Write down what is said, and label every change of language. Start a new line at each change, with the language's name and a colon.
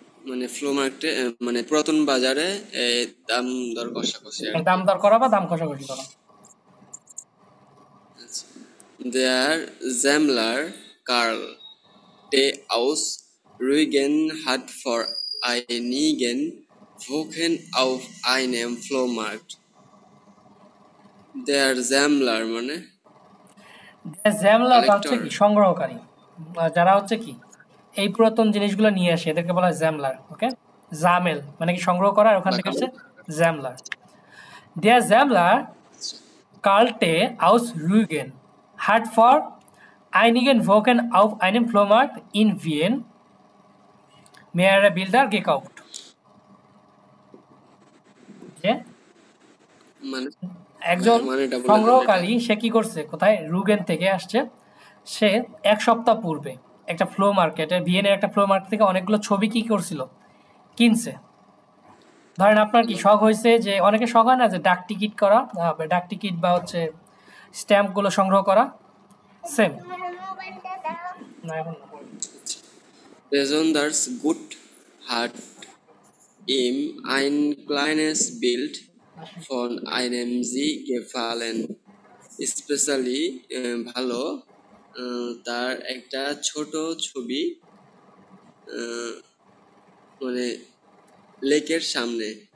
Bangla: মানে ফ্লো মার্কেটে মানে পুরাতন বাজারে দাম দর কষাকষি আর দাম দর করা বা দাম কষাকষি করা।
German: Der Sammler Karl de aus Rügen hat vor einigen Wochen auf einem Flohmarkt. Der Sammler মানে
Bangla: জ্যামলার হচ্ছে
English: Collector.
Bangla: কি সংগ্রহকারী, যারা হচ্ছে কি এই পুরাতন জিনিসগুলো নিয়ে আসে এদেরকে বলা হয় জ্যামলার। ওকে, জামেল মানে কি সংগ্রহ করা, আর ওখান থেকে হচ্ছে জ্যামলার।
German: Der Sammler Kalte aus Rügen hat vor einigen Wochen auf einem Flohmarkt in Wien mehrere Bilder gekauft.
Bangla: যে মানে একজন মানে এটা বলে সংগ্রহকারী সে কি করছে, কোথায়, রুগেন থেকে আসছে। সে এক সপ্তাহ পূর্বে একটা ফ্লো মার্কেটে, ভিয়েনের একটা ফ্লো মার্কেট থেকে অনেকগুলো ছবি কি করছিল, কিনছে। ধরেন আপনার কি শখ হয়েছে, যে অনেকে শখ হয় না যে ডাক টিকিট করা, ডাক টিকিট বা হচ্ছে স্ট্যাম্পগুলো সংগ্রহ করা, সেম। না এখন না।
German: Besonders gut hat ihm ein kleines Bild von einem See gefallen.
Bangla: Especially ভালো তার একটা ছোট ছবি মানে লেকের সামনে